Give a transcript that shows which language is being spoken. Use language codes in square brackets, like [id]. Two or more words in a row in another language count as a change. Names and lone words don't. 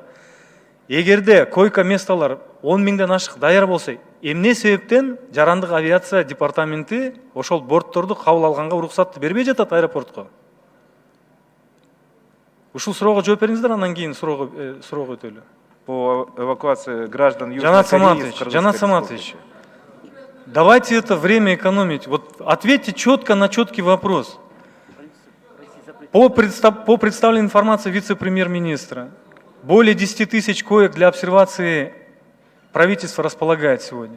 [ky] Эгерде койка месталар 10 000ден ашык даяр болсо, эмне себептен жарандык авиация департаменти ошол бортторду кабыл алганга уруксатты бербей жатат аэропортко? Ушул суроого жооп бериңиздер, анан кийин суроого өтөлү. [ru] По эвакуации граждан Южной Кореи. Жанат Саматович, давайте это время экономить. Вот ответьте четко на четкий вопрос. По представленной информации вице-премьер-министра, более 10 000 коек для обсервации правительство располагает сегодня.